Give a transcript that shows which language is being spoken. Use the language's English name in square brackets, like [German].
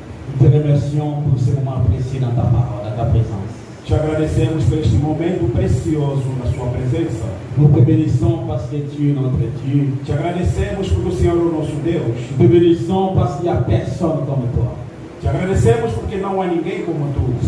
[Portuguese] Por esse momento precioso na tua presença. Te agradecemos por este momento precioso na sua presença. [French] Nous te bénissons parce que tu es notre Dieu. [Portuguese] Te agradecemos porque o Senhor é o nosso Deus. [French] Nous te bénissons parce qu'il n'y a personne comme toi. [Portuguese] Te agradecemos porque não há ninguém como tu.